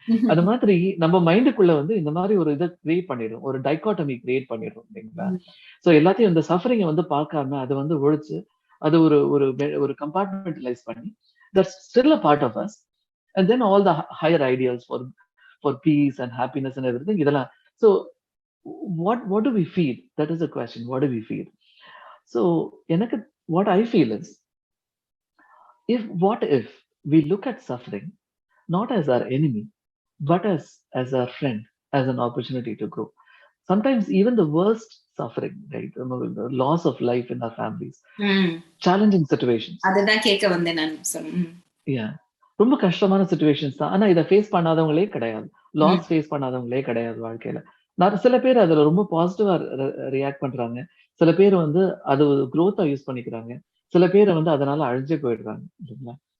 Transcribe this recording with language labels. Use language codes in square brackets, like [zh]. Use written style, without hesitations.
[ta] அது மாதிரி நம்ம மைண்டுக்குள்ள வந்து இந்த மாதிரி ஒரு இதை கிரியேட் பண்ணிடும், ஒரு டைகாட்டமி கிரியேட் பண்ணிடும் இல்லைங்களா? சோ எல்லாத்தையும் இந்த சஃபரிங்கை வந்து பார்க்காம அதை வந்து ஒழிச்சு அது ஒரு கம்பார்ட்மெண்டலைஸ் பண்ணி [en] that's still a part of us, and then all the higher ideas for peace and happiness and everything [ta] இதெல்லாம். [en] So what do we feed? That is the question. What do we feed? So what I feel is, what if we look at suffering not as our enemy, but as our friend, as an opportunity to grow. Sometimes even the worst suffering, right? The loss of life in our families, challenging situations. [ta] அதுதான் கேட்க வந்தேன் நான். Yeah, ரொம்ப கஷ்டமான situations தான். ஆனா இதை face பண்ணாதவங்களே கிடையாது, லாஸ் ஃபேஸ் பண்ணாதவங்களே கிடையாது வாழ்க்கையில. சில பேர் அதுல ரொம்ப பாசிட்டிவா ரியாக்ட் பண்றாங்க, சில பேர் வந்து அது growth-ஆ யூஸ் பண்ணிக்கிறாங்க, சில பேர் வந்து அதனால அழிஞ்சே போயிடுறாங்க இல்லைங்களா?